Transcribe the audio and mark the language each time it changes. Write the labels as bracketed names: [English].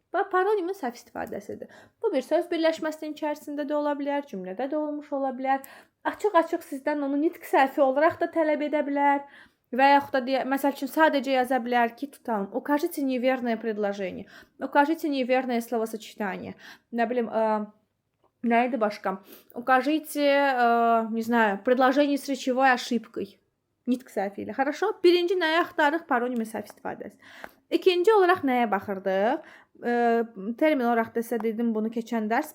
[Azerbaijani] Və paronimin səhv istifadəsidir. Bu bir söz birləşməsinin içərisində də ola bilər, cümlədə də olmuş ola bilər. Açıq-açıq sizdən onu nitq səhvi olaraq da tələb edə bilər. Və yaxud da məsəl üçün sadəcə yaza bilər ki, tutalım, [Russian] укажите неверное предложение, укажите неверное словосочетание. [Azerbaijani] Nə bilim, nə idi başqa? [Russian] Укажите, не знаю, предложение с речевой ошибкой. [Azerbaijani] Nitq səhvi ilə. [Russian] Хорошо? [Azerbaijani] Birinci nəyə axtarırıq? Paronimin səhv istifadəsi. İkinci olaraq nəyə baxırdıq? Termin olaraq da sizə dedim bunu keçən dərs.